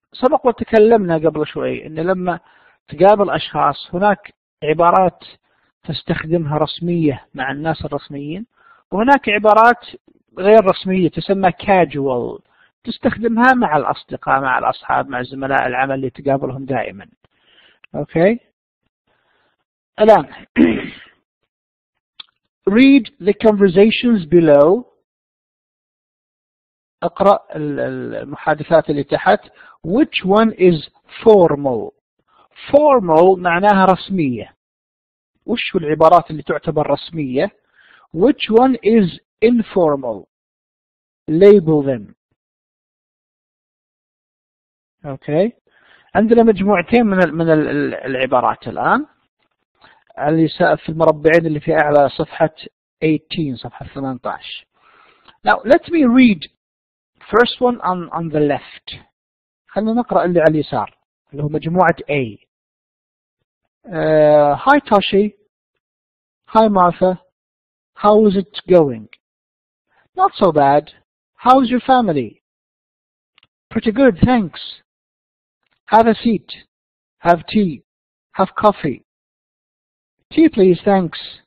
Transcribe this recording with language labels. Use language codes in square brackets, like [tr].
[ar] سبق وتكلمنا قبل شوي إن لما تقابل أشخاص هناك عبارات تستخدمها رسمية مع الناس الرسميين وهناك عبارات غير رسمية تسمى casual تستخدمها مع الأصدقاء مع الأصحاب مع زملاء العمل اللي تقابلهم دائما. [en] Okay. [ar] الآن [en] read the conversations below. [ar] اقرأ المحادثات اللي تحت. [en] Which one is formal? [ar] Formal معناها رسمية. وش العبارات اللي تعتبر رسمية؟ [en] Which one is informal? Label them. Okay. [ar] عندنا مجموعتين من العبارات الآن اللي في المربعين اللي في أعلى صفحة 18 صفحة 18. [en] Now let me read first one on the left. [ar] خلينا نقرأ اللي على اليسار اللي هو مجموعة A. [en] Hi Toshi. Hi Martha. How is it going? Not so bad. How's your family? Pretty good, thanks. Have a seat. Have tea. Have coffee. Tea please, thanks.